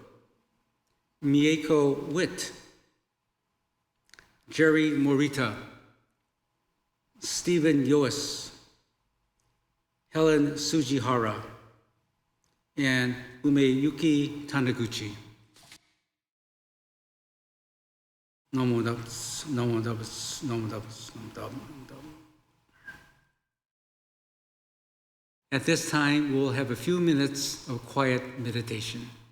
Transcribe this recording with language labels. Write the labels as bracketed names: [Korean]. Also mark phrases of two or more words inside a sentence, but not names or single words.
[English] Mieko Witt, Jerry Morita, Stephen Yoas, Helen Sujihara, and Umeyuki Taniguchi. [Japanese] 南無阿弥陀仏、南無阿弥陀仏、南無阿弥陀仏、南無阿弥陀仏. [English] At this time, we'll have a few minutes of quiet meditation.